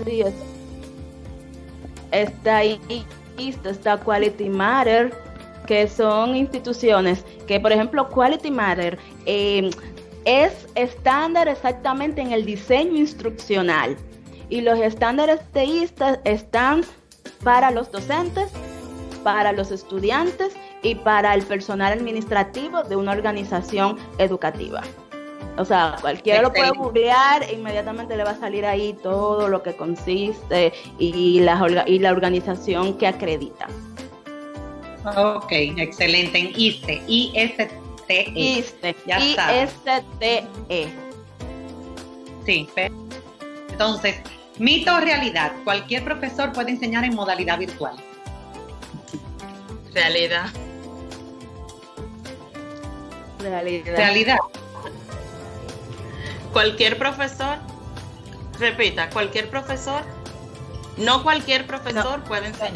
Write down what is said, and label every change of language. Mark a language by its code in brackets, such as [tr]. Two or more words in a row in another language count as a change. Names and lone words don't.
[es] Sí, está ahí, está Quality Matter, que son instituciones que, por ejemplo, Quality Matter es estándar exactamente en el diseño instruccional, y los estándares TISTA están para los docentes, para los estudiantes y para el personal administrativo de una organización educativa. O sea, cualquiera lo puede googlear e inmediatamente le va a salir ahí todo lo que consiste y la organización que acredita. Ok, excelente. En ISTE, I-S-T-E. ISTE, ya I-S-T-E. Sí, entonces, mito o realidad, cualquier profesor puede enseñar en modalidad virtual. Realidad. Cualquier profesor, repita, cualquier profesor, no cualquier profesor puede enseñar.